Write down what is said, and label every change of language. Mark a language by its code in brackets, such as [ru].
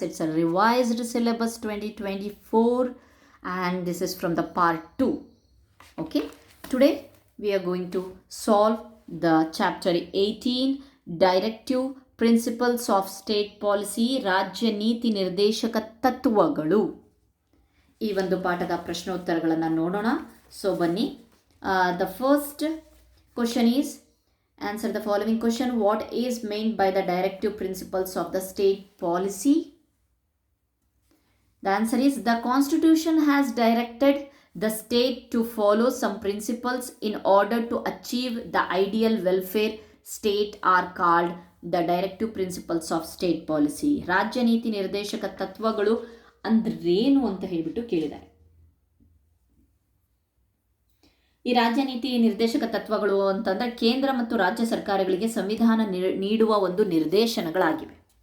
[en] It's a revised syllabus 2024 and this is from the part 2. Okay, today we are going to solve the chapter 18 Directive Principles of State Policy [kn] ರಾಜ್ಯ ನೀತಿ ನಿರ್ದೇಶಕ ತತ್ವಗಳು. ಈ ಒಂದು ಪಾಠದ ಪ್ರಶ್ನೋತ್ತರಗಳನ್ನು ನೋಡೋಣ. ಸೊ ಬನ್ನಿ. [en] The first question is, answer the following question. What is meant by the directive principles of the state policy? The answer is, the Constitution has directed the state to follow some principles in order to achieve the ideal welfare state are called the directive principles of state policy. [kn] ರಾಜ್ಯ ನೀತಿ ನಿರ್ದೇಶಕ ತತ್ವಗಳು ಅಂದ್ರೇನು ಅಂತ ಹೇಳಿಬಿಟ್ಟು ಕೇಳಿದ್ದಾರೆ. ಈ ರಾಜ್ಯ ನೀತಿ ನಿರ್ದೇಶಕ ತತ್ವಗಳು ಅಂತಂದರೆ ಕೇಂದ್ರ ಮತ್ತು ರಾಜ್ಯ ಸರ್ಕಾರಗಳಿಗೆ ಸಂವಿಧಾನ ನೀಡುವ ಒಂದು ನಿರ್ದೇಶನಗಳಾಗಿವೆ.